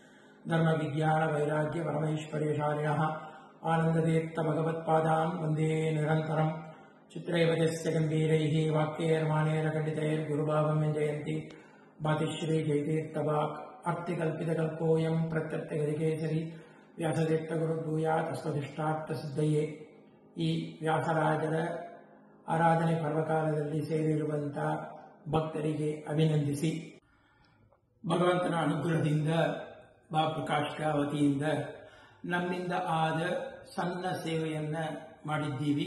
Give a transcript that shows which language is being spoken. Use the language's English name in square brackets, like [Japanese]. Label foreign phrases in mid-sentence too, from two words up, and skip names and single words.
[Sanskrit] धर्मविज्ञानवैराग्यपरमैश्वर्यशालिनः आनन्दतीर्थभगवत्पादान् वन्दे निरन्तरं चित्रैवजस्य गम्भीरैः वाक्यैर्माणेन खण्डितैर्गुरुभावं व्यञ्जयन्ति भातिश्री जयतीर्थवाक् अर्थिकल्पितकल्पोऽयं प्रत्यर्थगतिकेसरी ವ್ಯಾಸತೀರ್ಥಗುರುಭೂಯಾತ್ ಸ್ವದಿಷ್ಟಾರ್ಥಸಿದ್ಧಯೇ. [Kannada] ಈ ವ್ಯಾಸರಾಜರ ಆರಾಧನೆ ಪರ್ವಕಾಲದಲ್ಲಿ ಸೇರಿರುವಂಥ ಭಕ್ತರಿಗೆ ಅಭಿನಂದಿಸಿ ಭಗವಂತನ ಅನುಗ್ರಹದಿಂದ ಪ್ರಕಾಶ್ ವತಿಯಿಂದ ನಮ್ಮಿಂದ ಆದ ಸಣ್ಣ ಸೇವೆಯನ್ನು ಮಾಡಿದ್ದೀವಿ.